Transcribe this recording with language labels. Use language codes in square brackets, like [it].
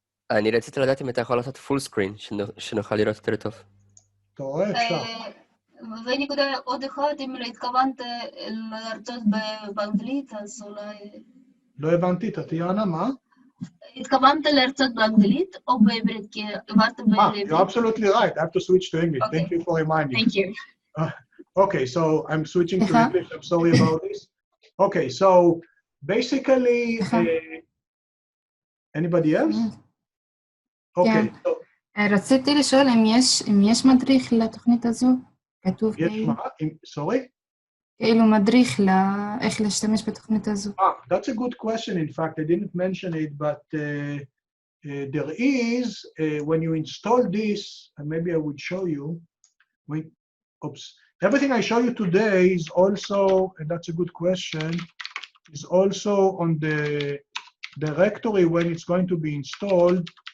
[he] אני רציתי לדעת אם אתה יכול לעשות פול סקרין, שנוכל לראות יותר טוב. אתה רואה? אפשר. ונקודה עוד אחד, אם לא התכוונת להרצות באנגלית, אז אולי... לא הבנתי, טטיאנה, מה? התכוונת להרצות באנגלית או בעברית? כי עברת בעברית. [en] You're absolutely right. I have to switch to English. Okay. Thank you for reminding. Thank you. Okay, so I'm switching to English. I'm sorry about this. Okay, so basically, anybody else? Okay, so... [he] רציתי לשאול אם יש מדריך לתוכנית הזו? כתוב יש כאילו. מה? [en] Sorry? [he] כאילו מדריך לאיך להשתמש בתוכנית הזו. [en] That's a good question. In fact, I didn't mention it, but there is, when you install this, and maybe I would show you, everything I show you today is also, and that's a good question, is also on the directory when it's going to be installed.